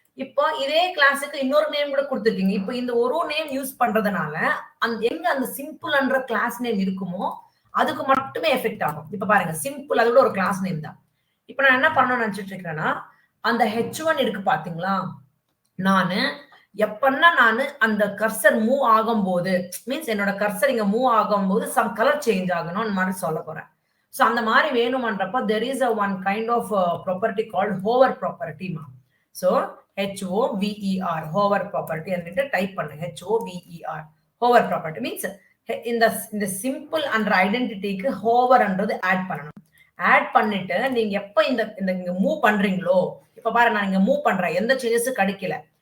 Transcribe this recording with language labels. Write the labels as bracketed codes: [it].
[ta] இப்போ இதே கிளாஸுக்கு இன்னொரு நேம் கூட கொடுத்துருக்கீங்க. இப்போ இந்த ஒரு நேம் யூஸ் பண்றதுனால எங்க அந்த சிம்பிள் என்ற கிளாஸ் நேம் இருக்குமோ அதுக்கு மட்டுமே எஃபெக்ட் ஆகும். இப்ப பாருங்க சிம்பிள் அதோட ஒரு கிளாஸ் நேம் தான். இப்ப நான் என்ன பண்ணணும்னு நினைச்சிட்டு இருக்கேன்னா அந்த H1 இருக்கு பாத்தீங்களா, நானு எப்பன்னா நானு அந்த கர்சர் மூவ் ஆகும் போது மீன்ஸ் என்னோட கர்சர் இங்க மூவ் ஆகும் போது சம் கலர் சேஞ்ச் ஆகணும்னு மாதிரி சொல்ல போறேன். சோ அந்த மாதிரி வேணும்ன்றப்ப [en] there is a one kind of property called hover property [ta] ma. [en] So HOVER hover property [ml] എന്നിട്ട് [ta] டைப் பண்ணுங்க [en] HOVER hover property means [ta] இந்த சிம்பிள் அண்ட் ஐடென்டிட்டிக்கு ஹோவர்ன்றது ஆட் பண்ணணும். ஆட் பண்ணிட்டு நீங்க எப்ப இந்த மூவ் பண்றீங்களோ, இப்ப பாருங்க நான் இங்க மூவ் பண்றேன், எந்த சேஞ்சஸும் கிடைக்கல.